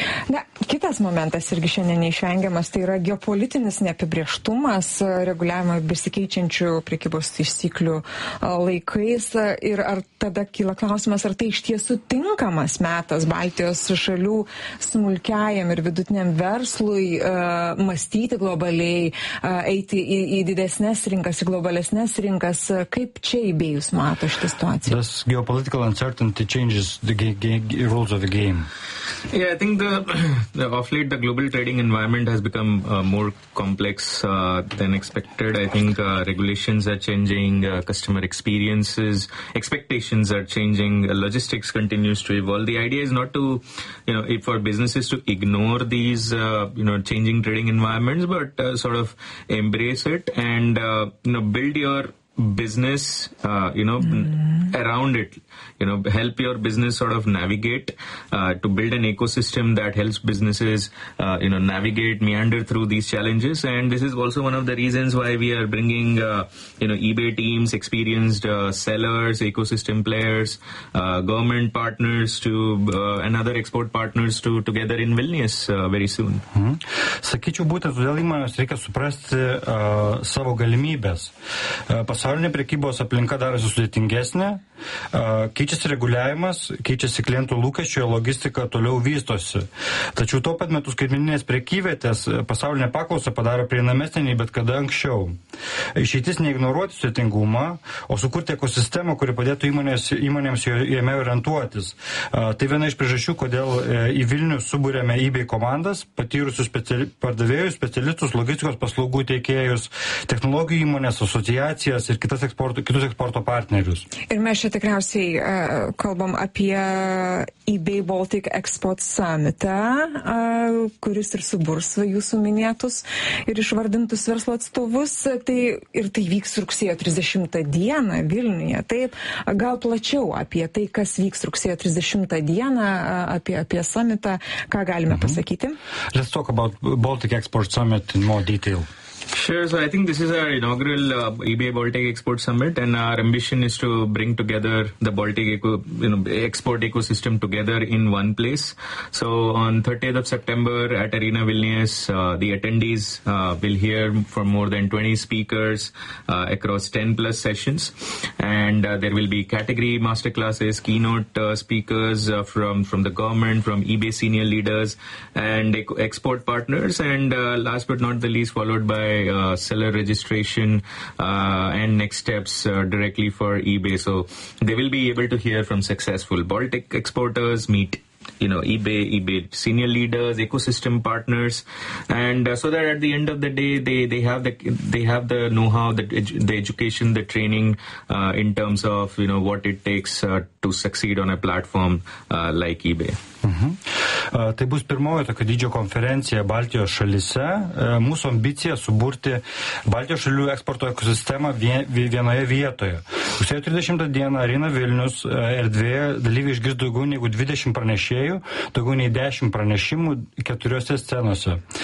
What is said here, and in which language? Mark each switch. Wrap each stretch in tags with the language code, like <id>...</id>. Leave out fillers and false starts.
<lt>Na, kitas momentas irgi šiandien neišvengiamas, tai yra geopolitinis neapibrėžtumas, reguliavimo besikeičiančių prekybos taisyklių laikais, ir ar tada kyla klausimas, ar tai iš tiesų tinkamas metas Baltijos šalių smulkiajam ir vidutiniam verslui mąstyti globaliai, eiti į didesnes rinkas, į globalesnes rinkas, kaip čia įbėjus mato šitą situaciją?</lt> <en>Does geopolitical uncertainty changes the rules of the game? Yeah, I think the of late the global trading environment has become more complex than expected. I think regulations are changing, customer experiences, expectations are changing, logistics continues to evolve. The idea is not to, you know, for businesses to ignore these, you know, changing trading environments, but sort of embrace it and, you know, build your business, you know, around it. You know, help your business sort of navigate to build an ecosystem that helps businesses, you know, navigate, meander through these challenges. And this is also one of the reasons why we are bringing, you know, eBay teams, experienced sellers, ecosystem players, government partners to and other export partners to together in Vilnius very soon.</en> <lt>Sakyčiau, būtent todėl įmonės reikia suprasti savo galimybes. Pasaulinė prekybos aplinka darosi sudėtingesnė. Keičiasi reguliavimas, keičiasi klientų lūkesčiai, logistika toliau vystosi. Tačiau tuo pat metu skaitmeninės prekyvietės pasaulinė paklausa padaro prieinamesnį nei bet kada anksčiau. Išeitis neignoruoti sudėtingumą, o sukurti ekosistemą, kuri padėtų įmonėms jame orientuotis. Tai viena iš priežasčių, kodėl į Vilnių subūrėme eBay komandas, patyrusius pardavėjus, specialistus, logistikos paslaugų teikėjus, technologijų įmonės, asociacijas ir kitas eksporto, kitus eksporto partnerius. Ir mes čia tikriausiai kalbam apie eBay Baltic Export Summit, kuris ir suburs jūsų minėtus ir išvardintus verslo atstovus. Tai, ir tai vyks rugsėjo 30 dieną Vilniuje. Taip, gal plačiau apie tai, kas vyks rugsėjo 30 dieną, apie summitą, ką galime pasakyti?</lt> <en>Let's talk about Baltic Export Summit in more detail. Sure, so I think this is our inaugural eBay Baltic Export Summit, and our ambition is to bring together the Baltic export ecosystem together in one place. So on 30th of September at Arena Vilnius, the attendees will hear from more than 20 speakers across 10 plus sessions, and there will be category masterclasses, keynote speakers from the government, from eBay senior leaders and export partners, and last but not the least, followed by seller registration and next steps directly for eBay. So they will be able to hear from successful Baltic exporters, meet eBay senior leaders, ecosystem partners, and so that at the end of the day they have the know-how, the education, the training in terms of what it takes to succeed on a platform like eBay.</en> <lt>Tai bus pirmoji tokio didžio konferencija Baltijos šalyse. Mūsų ambicija suburti Baltijos šalių eksporto ekosistemą vienoje vietoje. Rugsėjo 30 dieną Arena Vilnius erdvėje dalyviai išgirs daugiau negu 20 pranešėjų, daugiau nei 10 pranešimų keturiose scenose.</lt>